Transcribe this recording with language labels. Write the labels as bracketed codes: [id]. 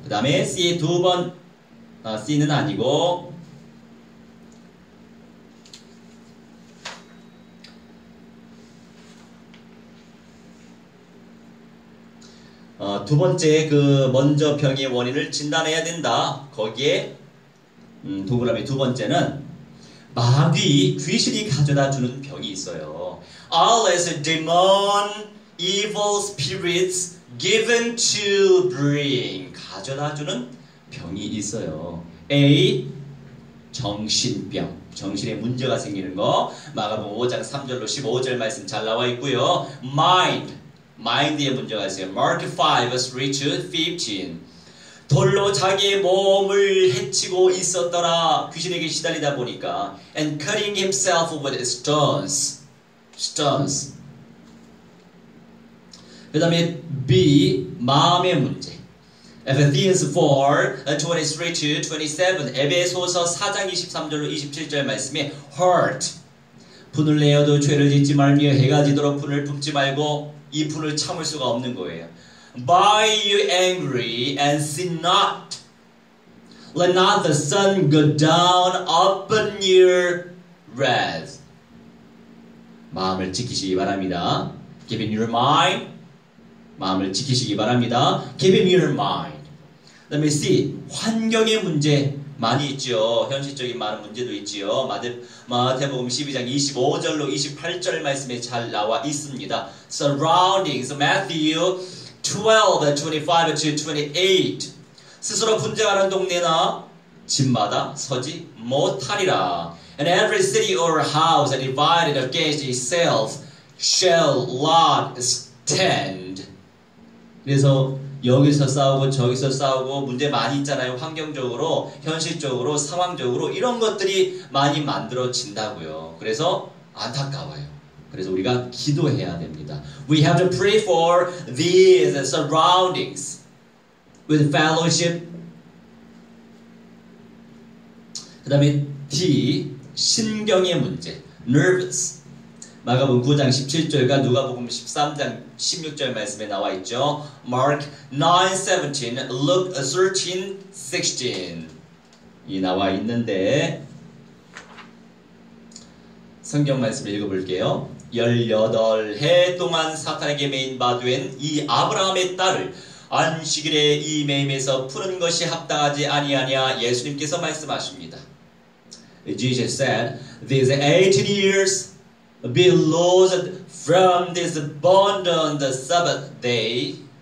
[ko] 그 다음에 C의 두 번, C는 아니고 두 번째 먼저 병의 원인을 진단해야 된다. 거기에 동그라미 두 번째는 마귀, 귀신이 가져다 주는 병이 있어요. [en] All as demon, evil spirits given to bring. [ko] 가져다 주는 병이 있어요. [en] A. [ko] 정신병, 정신에 문제가 생기는 거. 마가복음 5장 3절로 15절 말씀 잘 나와 있고요. mind에 문제가 있어요. [en] Mark 5 verse 3 to 15. [ko] 돌로 자기의 몸을 해치고 있었더라. 귀신에게 시달리다 보니까. [en] And cutting himself with stones. [ko] 그 다음에 B, 마음의 문제. [en] Ephesians 4, 23 to 27. [ko] 에베소서 4장 23절로 27절 말씀에 heart. 분을 내어도 죄를 짓지 말며 해가 지도록 분을 품지 말고 이 분을 참을 수가 없는 거예요. [en] By you angry and sin not. Let not the sun go down upon your wrath. [ko] 마음을 지키시기 바랍니다. [en] Keep in your mind. [ko] 마음을 지키시기 바랍니다. [en] Keep in your mind. [ko] 그 다음에 C. 환경의 문제 많이 있죠. 현실적인 많은 문제도 있지요. 마태복음 12장 25절로 28절 말씀에 잘 나와 있습니다. [en] Surroundings. Matthew 12, 25 to 28. [ko] 스스로 분쟁하는 동네나 집마다 서지 못하리라. [en] And every city or house divided against itself shall not stand. [ko] 그래서 여기서 싸우고 저기서 싸우고 문제 많이 있잖아요. 환경적으로, 현실적으로, 상황적으로 이런 것들이 많이 만들어진다고요. 그래서 안타까워요. 그래서 우리가 기도해야 됩니다. [en] We have to pray for these surroundings with fellowship. [ko] 그 다음에 D, 신경의 문제, nervous. 마가복음 9장 17절과 누가복음 13장 16절 말씀에 나와 있죠. Mark 9:17, Luke 13:16 이 나와 있는데 성경 말씀을 읽어볼게요. 18해 동안 사탄에게 매인 바 된 이 아브라함의 딸을 안식일에 이 매임에서 푸는 것이 합당하지 아니하냐 예수님께서 말씀하십니다. [en] Jesus said, these 18 years be loosed from this bond on the Sabbath day.